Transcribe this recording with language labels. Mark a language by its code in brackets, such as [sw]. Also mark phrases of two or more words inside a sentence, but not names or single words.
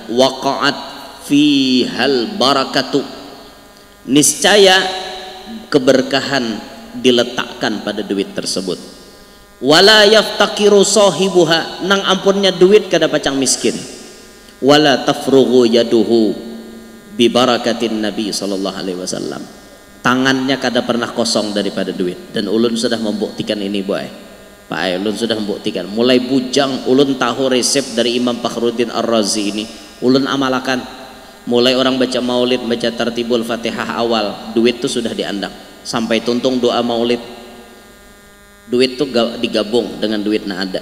[ar] وقعت فيها البركة, [id] niscaya keberkahan diletakkan pada duit tersebut. [ar] ولا يفتقر صاحبها, [bjn] nang ampunnya duit kada pacang miskin. [ar] ولا تفرغ يده ببركة النبي صلى الله عليه وسلم, [bjn] tangannya kada pernah kosong daripada duit. Dan ulun sudah membuktikan ini boy Pak ulun sudah membuktikan mulai bujang ulun tahu resep dari Imam Fakhruddin Ar-Razi ini ulun amalakan. Mulai orang baca maulid baca tartibul Fatihah awal duit tuh sudah diandak sampai tuntung doa maulid duit tuh digabung dengan duit na ada.